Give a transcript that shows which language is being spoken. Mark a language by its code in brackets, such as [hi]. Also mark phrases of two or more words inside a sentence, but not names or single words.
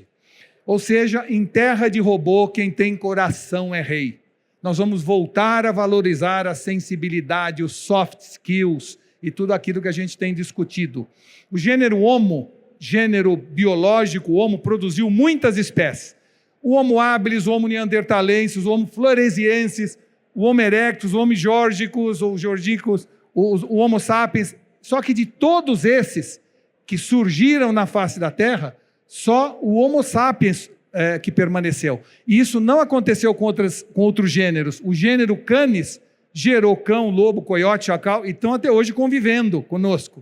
[pt] Ou seja, em terra de robô, quem tem coração é rei. Nós vamos voltar a valorizar a sensibilidade, os [en] soft skills [pt] e tudo aquilo que a gente tem discutido. O gênero Homo, gênero biológico, o Homo produziu muitas espécies. O Homo habilis, o Homo neanderthalensis, o Homo floresiensis, o Homo erectus, o Homo georgicus, ou georgicus, o Homo sapiens. Só que de todos esses que surgiram na face da Terra, só o Homo sapiens que permaneceu. E isso não aconteceu com outros gêneros. O gênero Canis gerou cão, lobo, coiote, chacal, e estão até hoje convivendo conosco.